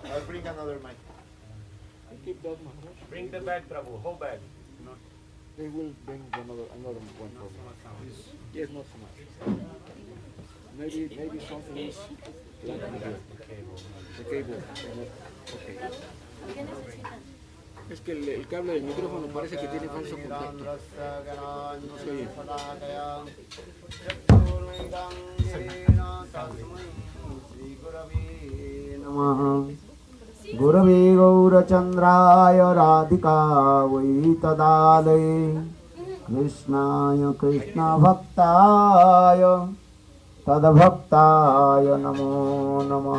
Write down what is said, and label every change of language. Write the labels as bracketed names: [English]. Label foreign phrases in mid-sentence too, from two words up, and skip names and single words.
[English] bring another mic. Keep that, Maharaj. Bring the bag, Prabhu, whole bag. No. They will bring another one for me. Yes, not so much. Maybe something else. The cable. Okay. [Spanish] Es que el cable del micrófono parece que tiene falso contacto. No se oye. [Sanskrit] गुरवे गौरचन्द्राय राधिकायै तदालये कृष्णाय कृष्णभक्ताय तद्भक्ताय नमो नमः।